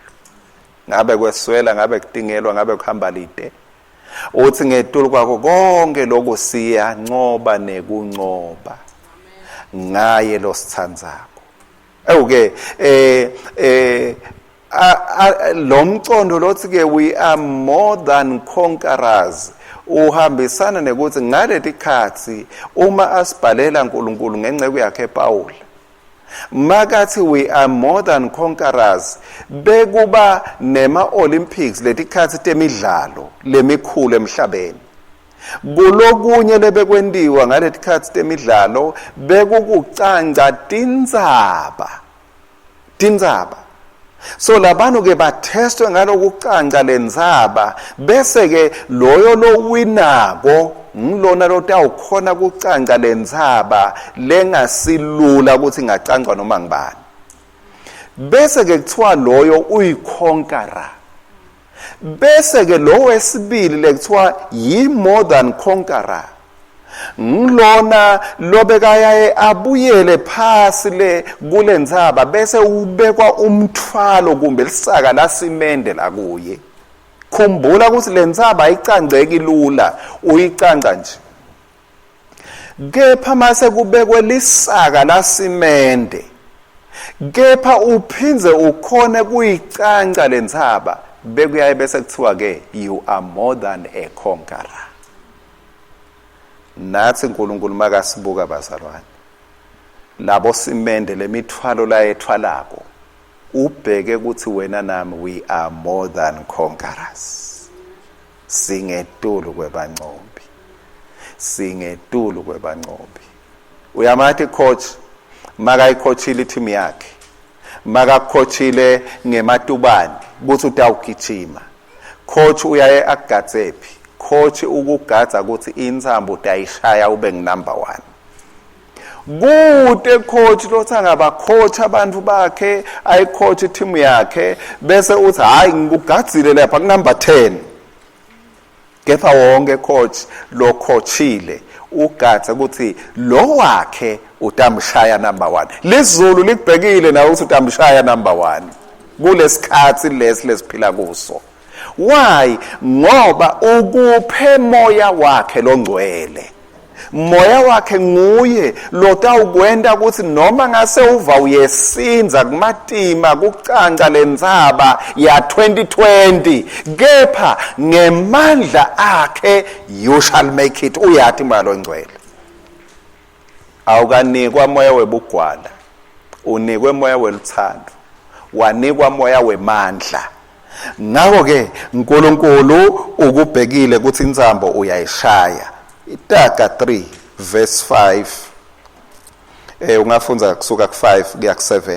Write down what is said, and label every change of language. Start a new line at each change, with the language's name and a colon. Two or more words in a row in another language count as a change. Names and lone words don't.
Swati: Ngabe kweswela, ngabe kudingelwa, ngabe kuhamba lide. Uthi ngedulu kwakho konke lokho siyancoba nekuncoba. Ngaye lo sithandzako. Ewuke lo mcondo lothi ke
English: we are more than conquerors.
Swati: Uhambisana nekuthi ngaleti khathi uma asibhalela uNkulunkulu ngenceke yakhe Paul makathi
English: we are more than conquerors
Swati: bekuba nema Olympics letikhathi temidlalo lemikhulu emhlabeni kulokunye lebekwendiwa ngaletikhathi temidlalo bekukucanca tindzaba. So labanu ke bathestwe ngalokucanca lenzaba bese ke loyo lo winako ngilona lotawukhona kucanca lenzaba lengasilula ukuthi ngacancwa noma ngibani. Bese ke kuthiwa loyo uyiconqueror. Bese ke lo wesibili lekuthiwa yi
English: more than conqueror.
Swati: Ngilona lobekayaye abuyele phasi le kulenzaba bese ubekwa umthwalo kumbe lisaka lasimende la kuye. Khumbula ukuthi lenzaba ayicanceki lula, uyicanca nje. Kepha mase kubekwe lisaka lasimende. Kepha uphinze ukhone kuyicanca lenzaba bekuyaye bese kuthiwa ke
English: you are more than a conqueror.
Swati: Nathi uNkulunkulu makasibuka bazalwane labo simende lemithwalo la ethwalako ubheke ukuthi wena nami
English: we are more than conquerors.
Swati: Singedulu kwebanqobi. Uyamathi coach makayicoachile team yakhe makacoachile ngematubani kuthi utawugijima coach uyaye akugatsephi coach ukugadza ukuthi intsambo utayishaya ube number 1 kude coach lothanga ba coach abantu bakhe ayi
English: coach team
Swati: yakhe bese uthi hayi ngikugadzile lapha ku number 10 kepha wonke coach lo coachile ugatha ukuthi lo wakhe utamshaya number 1. Lizulu likubhekile nawe ukuthi utamshaya number 1 kulesikhathi lesiphila kuso.
English: Why?
Swati: Ngoba ukuphe moya wakhe longcwele. Moya wakhe nguye lotawukwenda ukuthi noma ngase uva uyesinza kumatima kucanca lendzaba ya 2020 kepha ngemandla akhe
English: you shall make it.
Swati: Uyathi moya longcwele. Awukanikwa moya webugwala, unikwe moya weluthando, wanikwa moya wemandla. Ngakho ke uNkulunkulu ukubhekile ukuthi inzambo uyayishaya. Itaga 3 verse 5 ungafunda kusuka ku5 kuya ku7.